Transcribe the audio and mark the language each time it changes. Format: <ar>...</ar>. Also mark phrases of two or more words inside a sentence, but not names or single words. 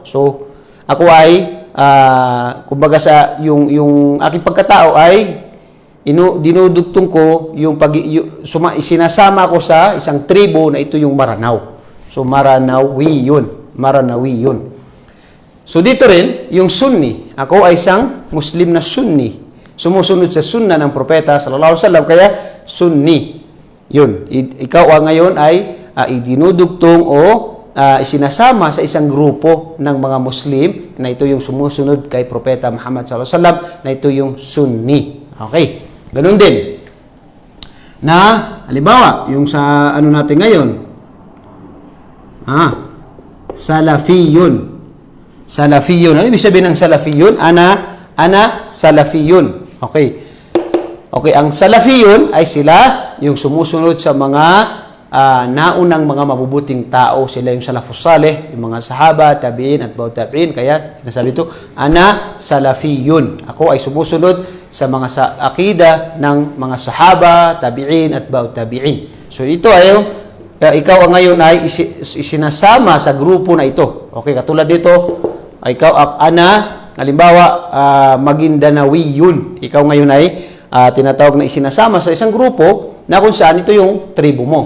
<tl>So, ako ay kumbaga sa yung aking pagkatao ay dinudugtong ko isinasama ko sa isang tribo na ito yung Maranao. So, Maranawi yun. So, dito rin, yung Sunni. Ako ay isang Muslim na Sunni. Sumusunod sa sunna ng propeta</tl> <ar>صلى الله عليه وسلم,</ar> <tl>kaya Sunni. Yun. Ikaw ngayon ay idinudugtong o isinasama sa isang grupo ng mga Muslim na ito yung sumusunod kay propeta Muhammad</tl> <ar>صلى الله عليه وسلم,</ar> <tl>na ito yung Sunni. Okay. Ganun din. Na, halimbawa, yung sa natin ngayon, Salafiyun. Ano ibig sabihin ng Salafiyun?</tl> <ar>أنا سلفيون. Okay.</ar> <tl>Okay, ang Salafiyun ay sila yung sumusunod sa mga naunang mga mabubuting tao. Sila yung</tl> <ar>السلف الصالح,</ar> <tl>yung mga sahaba, tabi'in at ba'u tabi'in. Kaya, sinasabi ito,</tl> <ar>أنا سلفيون.</ar> <tl>Ako ay sumusunod sa mga akida ng mga sahaba, tabi'in at ba'u tabi'in. So, ito ay ikaw ngayon ay isinasama sa grupo na ito. Okay, katulad dito, ikaw, halimbawa, Maguindanawiyun. Ikaw ngayon ay tinatawag na isinasama sa isang grupo na kung saan ito yung tribo mo.</tl>